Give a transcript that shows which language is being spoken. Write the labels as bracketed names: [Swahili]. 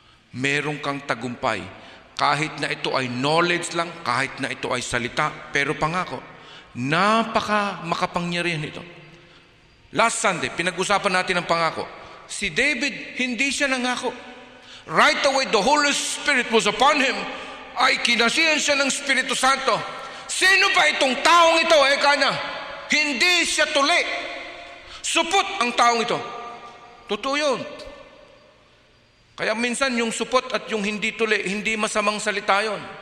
[Filipino] Meron kang tagumpay kahit na ito ay knowledge lang, kahit na ito ay salita, pero pangako. Napaka makapangyarihan ito. Last Sunday, pinag-usapan natin ang pangako. Si David, hindi siya nangako. [English] Right away, the Holy Spirit was upon him. [Filipino] Ay kinasihan siya ng Espiritu Santo. Sino ba itong taong ito? Kanya, hindi siya tuli. Supot ang taong ito. Totoo yun. Kaya minsan yung supot at yung hindi tuli, hindi masamang salita yun.